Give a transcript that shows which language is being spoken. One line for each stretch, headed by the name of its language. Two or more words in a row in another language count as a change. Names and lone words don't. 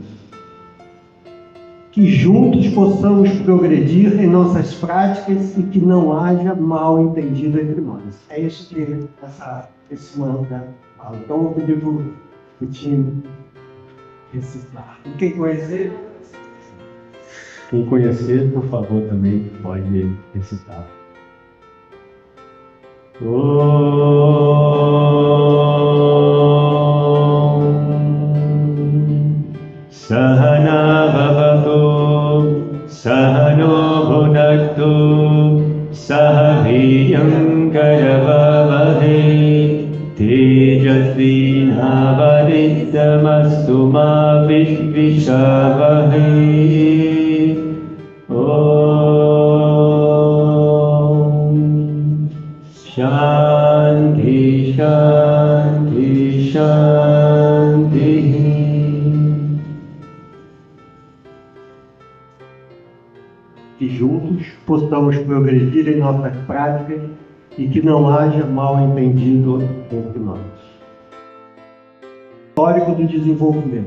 Portuguese: Que juntos possamos progredir em nossas práticas e que não haja mal entendido entre nós. É isso que esse mantra fala. Então eu vou pedir para o time recitar. E quem conhecer? Quem conhecer, por favor, também pode recitar.
Sanskrit: सह नाववतु, सह नौ भुनक्तु, सह वीर्यं करवावहै, तेजस्वि नावधीतमस्तु मा विद्विषावहै. ॐ शान्तिः शान्तिः शान्तिः.
Portuguese: Que juntos possamos progredir em nossas práticas e que não haja mal entendido entre nós. Histórico do desenvolvimento.